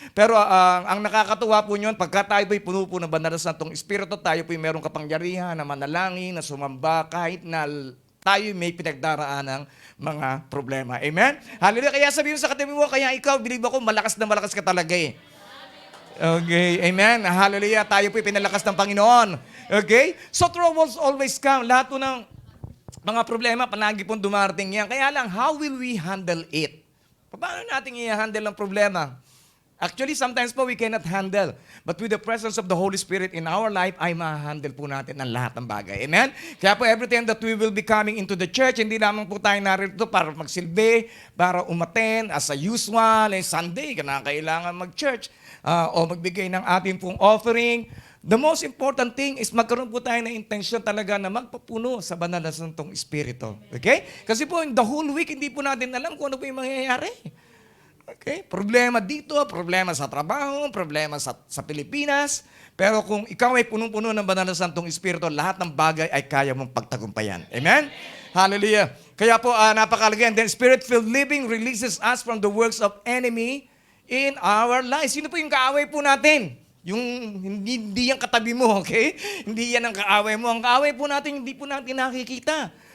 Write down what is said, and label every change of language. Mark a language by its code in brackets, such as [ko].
[tl] Pero ang nakakatuwa po nyon, pagka tayo po'y puno po ng banal na santong Espiritu, tayo po'y merong kapangyarihan na manalangin, na sumamba, kahit na tayo may pinagdaraan ng mga problema. Amen? Hallelujah. Kaya sabihin sa katabi mo, kaya ikaw, bilib ako, malakas na malakas ka talaga eh. [en] Okay, amen. Hallelujah. [tl] Tayo po'y pinalakas ng Panginoon. Okay? [en] So troubles always come. [tl] Lahat po ng mga problema, palagi pong dumarating yan. Kaya lang, [en] how will we handle it? [tl] Paano natin i-handle ang problema? [en] Actually, sometimes po we cannot handle. But with the presence of the Holy Spirit in our life, [tl] ay ma-handle po natin ang lahat ng bagay. [en] Amen? [tl] Kaya po every time that we will be coming into the church, hindi lamang po tayo narito para magsilbi, para umaten, [en] as a usual, Sunday, [tl] kailangan mag-church, o magbigay ng ating pong offering. [en] The most important thing is [tl] magkaroon po tayo ng intensyon talaga na magpapuno sa banal na santong Espiritu. Okay? Kasi po, [en] in the whole week, [tl] hindi po natin alam kung ano po yung mangyayari. Okay? Problema dito, problema sa trabaho, problema sa Pilipinas. Pero kung ikaw ay punong-puno ng banal na santong Espiritu, lahat ng bagay ay kaya mong pagtagumpayan. Amen? Hallelujah. Kaya po, napakalaga. [en] And then, Spirit-filled living releases us from the works of enemy in our lives. [tl] Sino po yung kaaway po natin? Yung hindi yan katabi mo, okay? Hindi yan ang kaaway mo. Ang kaaway po natin, hindi po natin nakikita.